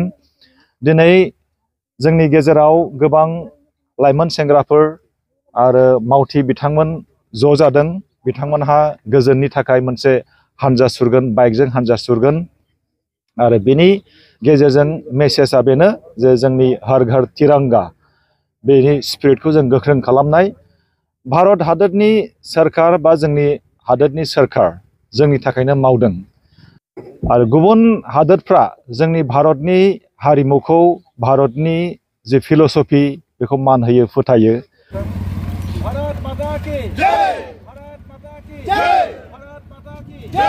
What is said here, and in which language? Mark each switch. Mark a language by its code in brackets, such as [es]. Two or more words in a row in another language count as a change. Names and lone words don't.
[brx] दिनै जोंनि गेजेराव गोबां लाइमोन सेंग्राफोर आरो मावथि बिथांमोन ज' जादों। बिथांमोनहा गोजोननि थाखाय मोनसे हानजा सुरगोन, बाइकजों हानजा सुरगोन। आरो बेनि गेजेरजों मेसेजआ बेनो जे जोंनि हर घर तिरंगा, बेनि स्पिरिटखौ जों गोख्रों खालामनाय। भारत हादोरनि सोरखार बा जोंनि हादोरनि सोरखार जोंनि थाखायनो मावदों। आरो गुबुन हादोरफ्रा जोंनि भारतनि हारिमुखौ, भारतनि जि फिल'सफि, बेखौ मान होयो, फोथायो। [hi] भारत माता की जय! भारत माता की जय! भारत माता की